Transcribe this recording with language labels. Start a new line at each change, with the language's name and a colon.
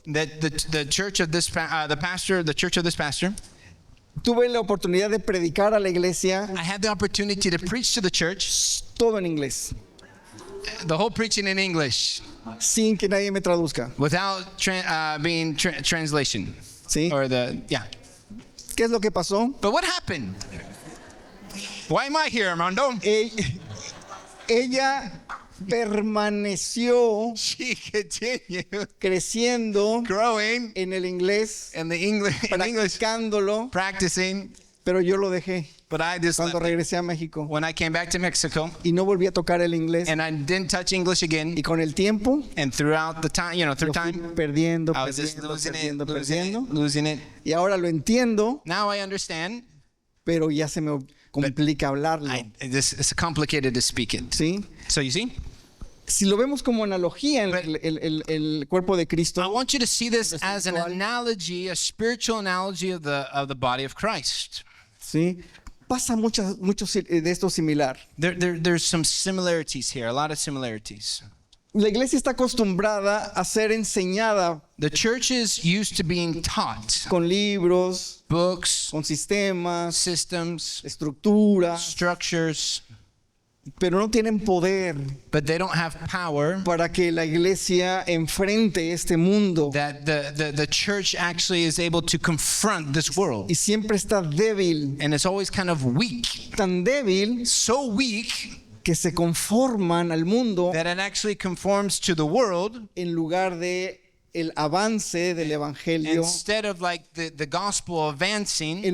English: the church of this the church of this pastor,
Spanish: tuve la oportunidad de predicar a la iglesia
English: I had the opportunity to preach to the church,
Spanish: todo en inglés,
English: the whole preaching in English,
Spanish: sin que nadie me traduzca.
English: without being translation.
Spanish: ¿Sí?
English: Or
Spanish: ¿Qué es lo que pasó?
English: But what happened? Why am I here, Armando?
Spanish: Ella permaneció
English: She continued
Spanish: creciendo
English: growing
Spanish: en el inglés,
English: in English,
Spanish: practicándolo,
English: practicing,
Spanish: pero yo lo dejé
English: but I just
Spanish: cuando
English: left it.
Spanish: regresé a México
English: When I came back to Mexico,
Spanish: y no volví a tocar el inglés.
English: and I didn't touch English again,
Spanish: Y con el tiempo,
English: and throughout the time, through
Spanish: lo fui
English: time,
Spanish: perdiendo,
English: I was just
Spanish: perdiendo,
English: losing
Spanish: perdiendo.
English: losing it.
Spanish: Y ahora lo entiendo,
English: Now I understand.
Spanish: pero ya se me complica hablarlo.
English: It's complicated to speak it.
Spanish: ¿Sí?
English: So you see,
Spanish: Si lo vemos como analogía en
English: But-
Spanish: el cuerpo de
English: I
Spanish: Cristo,
English: want you to see this as an
Spanish: espiritual.
English: analogy, a spiritual analogy of the body of Christ.
Spanish: ¿sí? Pasa mucho de esto similar.
English: There's some similarities here, a lot of similarities.
Spanish: La iglesia está acostumbrada a ser enseñada
English: The church is used to being taught
Spanish: con libros,
English: books,
Spanish: con sistemas,
English: systems,
Spanish: estructuras,
English: structures,
Spanish: pero no tienen poder
English: but they don't have power
Spanish: para que la iglesia enfrente este mundo.
English: that the church actually is able to confront this world.
Spanish: Y siempre está débil,
English: And it's always kind of weak,
Spanish: tan débil
English: so weak
Spanish: que se conforman al mundo
English: that it actually conforms to the world
Spanish: en lugar de el avance del evangelio,
English: instead of like the gospel advancing.